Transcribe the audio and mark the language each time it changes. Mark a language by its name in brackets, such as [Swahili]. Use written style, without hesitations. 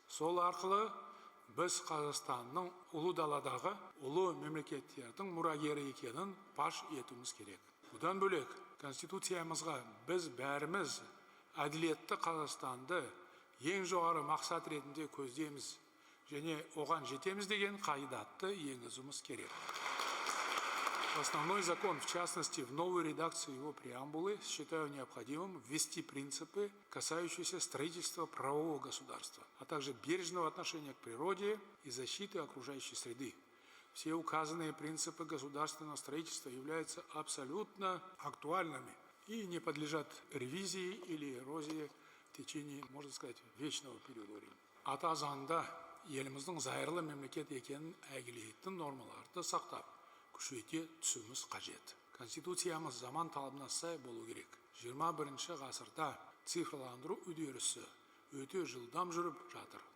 [Kazakh] Сол арқылы біз Қазақстанның ұлы даладағы ұлы мемлекеттердің мұрагері екенін паш етуіміз керек. Бұдан бөлек, Конституциямызға біз бәріміз әділетті Қазақстанды ең жоғары мақсат ретінде көздейміз және оған жетеміз деген қағидатты енгізуіміз керек. [Russian] Основной закон, в частности, в новой редакции его преамбулы, считаю необходимым ввести принципы, касающиеся строительства правового государства, а также бережного отношения к природе и защиты окружающей среды. Все указанные принципы государственного строительства являются абсолютно актуальными и не подлежат ревизии или эрозии в течение, можно сказать, вечного периода времени. [Kazakh] Ата заңда еліміздің зайырлы мемлекет екенін әйгілейтін нормаларды сақтап, күшейте түсуіміз қажет. Конституциямыз заман талабына сай болу керек. 21 ғасырда цифрландыру үдерісі өте жылдам жүріп жатыр.